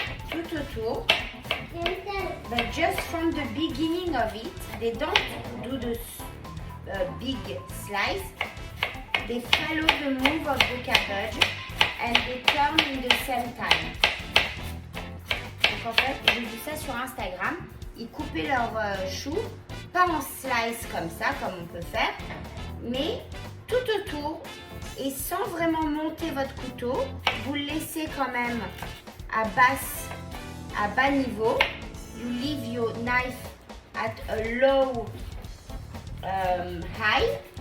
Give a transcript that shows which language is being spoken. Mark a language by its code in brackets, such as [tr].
[fr] tout autour. [en] But just from the beginning of it, they don't do the big slice. They follow the move of the cabbage and they turn in the same time. [fr] Donc en fait, j'ai vu ça sur Instagram. Ils coupaient leurs choux, pas en slice comme ça, comme on peut faire, mais tout autour et sans vraiment monter votre couteau. Vous le laissez quand même à bas niveau. [en] You leave your knife at a low high.